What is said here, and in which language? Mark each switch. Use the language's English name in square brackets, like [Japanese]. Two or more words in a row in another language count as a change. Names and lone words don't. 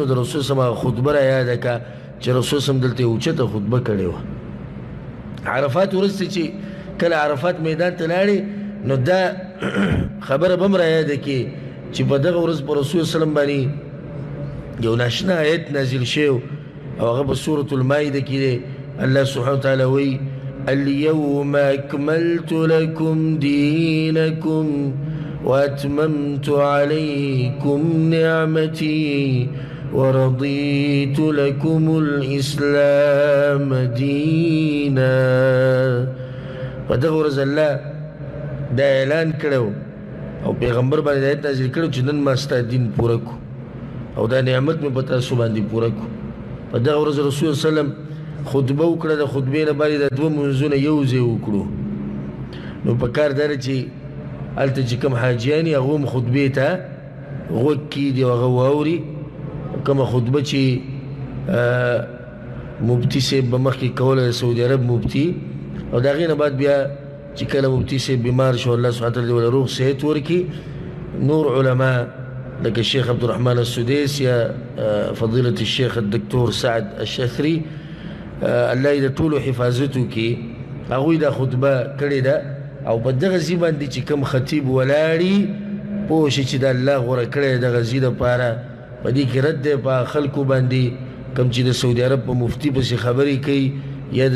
[Pashto] د رسول صلی الله علیه وسلم خطبه را یاده کړه چې رسول صلی الله علیه وسلم دلته اوچته خطبه کړې وه عرفات وروسته چې کله عرفات میدان ته لاړې نو دا خبره به هم را یاده کړي چې په دغه ورځ په رسول صلی الله علیه وسلم باندې یو ناشنا آیت نازل شوی او هغه په سورة المائده کې دی الله سبحانه وتعالی وایي [Arabic] اليوم أكملت لكم دينكم وأتممت عليكم نعمتي ورضيت لكم الإسلام دينا [Pashto] ودغه ورځ الله دا اعلان کړو او پیغمبر باندې آیت نازل کړو چې نن ما ستا دین پوره کو او دا نعمت مې په تاسو باندې پوره کو په دغه ورځ رسول صلی الله علیه وسلم خطبه وکړه د خطبې نه بعد د دوه منځونه یو ځای وکړو نو په کار دا چې هلته چې کوم حاجیان یې هغه هم خطبې ته غوږ کیږدي او هغه واوري کومه خطبه چې مفتي صاحب به مخکې کوله د سعودي عرب مفتي او د هغې نه بعد بیا چې کله مفتي صاحب بیمار شو الله سبحانه وتعالی ورله روغ صحت ورکړي نور علما لکه الشيخ عبد الرحمن السديس یا فضيلة الشيخ الدكتور سعد الشثري الله یې د ټولو حفاظت وکړي هغوی دا خطبه کړې ده او په دغه ځای باندې چې کوم خطیب ولاړي پوه شي چې د الله غوره کړی دغه ځای دپاره په دې کې رد دی په خلکو باندې کوم چې د سعودي عرب په مفتي پسې خبرې کوي یا د